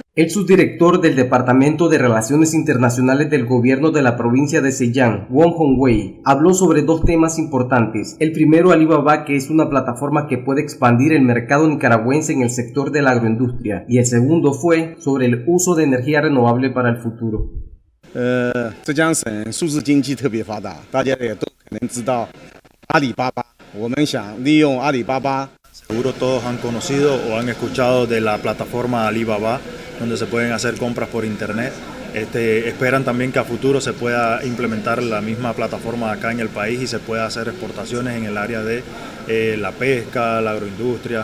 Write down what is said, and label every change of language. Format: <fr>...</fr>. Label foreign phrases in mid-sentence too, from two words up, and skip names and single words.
<es>El subdirector del Departamento de Relaciones Internacionales del Gobierno de la provincia de Zhejiang, Wong Hongwei, habló sobre dos temas importantes. El primero, Alibaba, que es una plataforma que puede expandir el mercado nicaragüense en el sector de la agroindustria. Y el segundo fue sobre el uso de energía renovable para el futuro.</es> <zh>浙江省数字经济特别发达，大家也都可能知道阿里巴巴。我们想利用阿里巴巴</zh> <es>Seguro todos han conocido o han escuchado de la plataforma Alibaba, donde se pueden hacer compras por internet. Esperan también que a futuro se pueda implementar la misma plataforma acá en el país y se pueda hacer exportaciones en el área de la pesca, la agroindustria.</es>